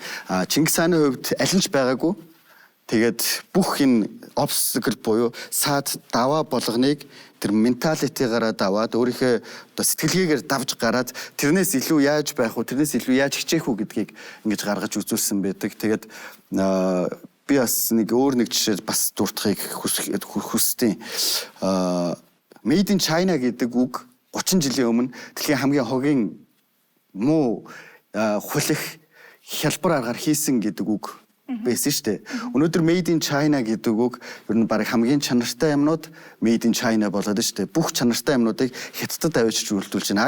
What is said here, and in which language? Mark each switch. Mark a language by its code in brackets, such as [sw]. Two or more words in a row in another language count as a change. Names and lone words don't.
[mn] Чингис хааны хувьд аль нь ч байгаагүй. Тэгээд бүх энэ obstacle буюу саад даваа болгоныг тэр менталитигаараа даваад өөрийнхөө одоо сэтгэлгээгээр давж гараад тэрнээс илүү яаж байх вэ? Тэрнээс илүү яаж хичээх үү гэдгийг ингэж гаргаж үзүүлсэн байдаг. Тэгээд би бас нэг өөр нэг жишээ бас дуртахыг хүсдэг. [en] Made in China [mn] гэдэг үг 30 жилийн өмнө дэлхийн хамгийн хогийн муу хулих хялбар аргаар хийсэн гэдэг үг байсан шүү дээ. Өнөөдөр [en] Made in China [mn] гэдэг үг ер нь баг хамгийн чанартай юмнууд [en] Made in China [mn] болоод шүү дээ. Бүх чанартай юмнуудыг хятадд авчиж үйлдүүлж байна.